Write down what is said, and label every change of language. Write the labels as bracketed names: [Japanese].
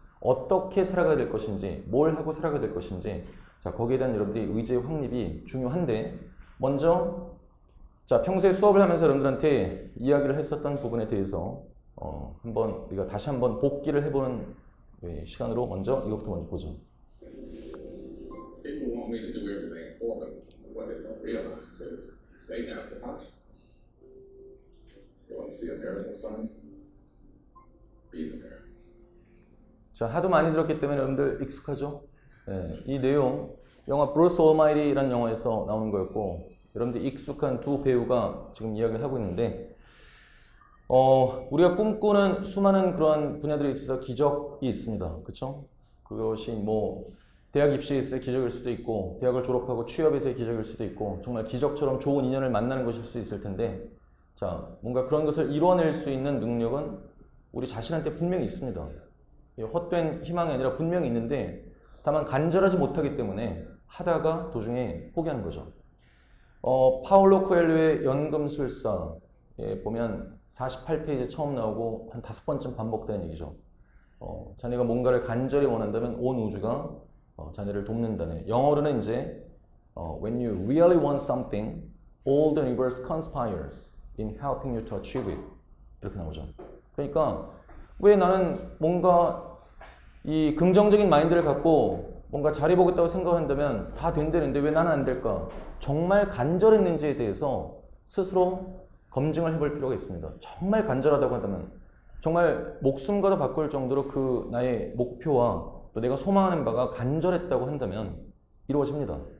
[Korean] 어떻게 살아가야 될 것인지, 뭘 하고 살아가야 될 것인지, 자, 거기에 대한 여러분들이 의지의 확립이 중요한데 먼저 자, 평소에 수업을 하면서 여러분들한테 이야기를 했었던 부분에 대해서 한번 우리가 다시 한번 복기를 해보는 시간으로 먼저 이것부터 먼저 보죠. [English] People want me to do everything for them. What they don't realize is they have the power. You want to see a miracle, son? Be the miracle. [Korean] 자, 하도 많이 들었기 때문에 여러분들 익숙하죠? 네, 이 내용 영화 브루스 올마이티라는 영화에서 나오는 거였고 여러분들 익숙한 두 배우가 지금 이야기를 하고 있는데 우리가 꿈꾸는 수많은 그러한 분야들에 있어서 기적이 있습니다. 그렇죠? 그것이 뭐 대학 입시에서의 기적일 수도 있고 대학을 졸업하고 취업에서의 기적일 수도 있고 정말 기적처럼 좋은 인연을 만나는 것일 수도 있을 텐데 자, 뭔가 그런 것을 이뤄낼 수 있는 능력은 우리 자신한테 분명히 있습니다. 헛된 희망이 아니라 분명히 있는데 다만 간절하지 못하기 때문에 하다가 도중에 포기하는 거죠. 파울로 코엘료의 연금술사에 보면 48페이지에 처음 나오고 한 5번쯤 반복되는 얘기죠. 자네가 뭔가를 간절히 원한다면 온 우주가 자네를 돕는다네. 영어로는 이제 [English] When you really want something, all the universe conspires in helping you to achieve it. [Korean] 이렇게 나오죠. 그러니까 왜 나는 뭔가 이 긍정적인 마인드를 갖고 뭔가 잘해보겠다고 생각한다면 다 된다는데 왜 나는 안 될까? 정말 간절했는지에 대해서 스스로 검증을 해볼 필요가 있습니다. 정말 간절하다고 한다면 정말 목숨과도 바꿀 정도로 그 나의 목표와 또 내가 소망하는 바가 간절했다고 한다면 이루어집니다.